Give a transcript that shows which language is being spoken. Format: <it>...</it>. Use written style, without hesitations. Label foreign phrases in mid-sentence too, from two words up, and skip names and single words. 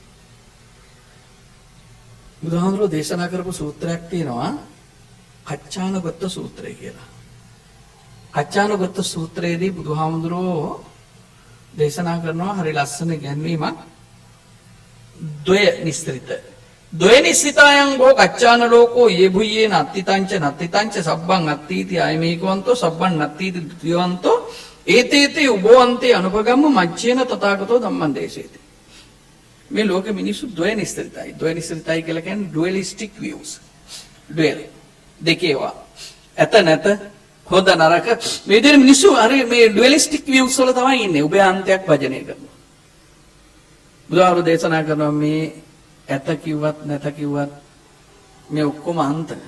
<si>බුදුහාමුදුරුවෝ දේශනා කරපු සූත්‍රයක් තියෙනවා කච්චානගත සූත්‍රය කියලා. කච්චානගත සූත්‍රයේදී බුදුහාමුදුරුවෝ දේශනා කරනවා හරි ලස්සන ගැන්වීමක්.</si> <pi>ද්වය නිස්ත්‍රිත. ද්වය නිස්සිතායන් ගෝ කච්චාන ලෝකෝ යෙභුයේ නත්තිතංච සබ්බං අත්ථීති අයමේකවන්තෝ සබ්බං නත්ථීති ද්විවන්තෝ ඒතේතේ උභවන්තේ අනුපගම්ම මච්චේන තථාගතෝ ධම්මං දේශේති.</pi> <si>මේ ලෝක මිනිස්සු ද්වය නිස්ත්‍රිතයි. ද්වය නිස්ත්‍රිතයි කියලා කියන්නේ</si> <en>dualistic views.</en> <si>ඩුවල් දෙකේවා. ඇත නැත හොඳ නරක මේ විදිහට මිනිස්සු හරි මේ</si> <en>dualistic views</en> <si>වල තමයි ඉන්නේ. උභයාන්තයක් වජනය කරනවා. බුදුහාමුදුරුවෝ දේශනා කරනවා මේ ඇත කිව්වත් නැත කිව්වත් මේ ඔක්කොම අන්ත.</si>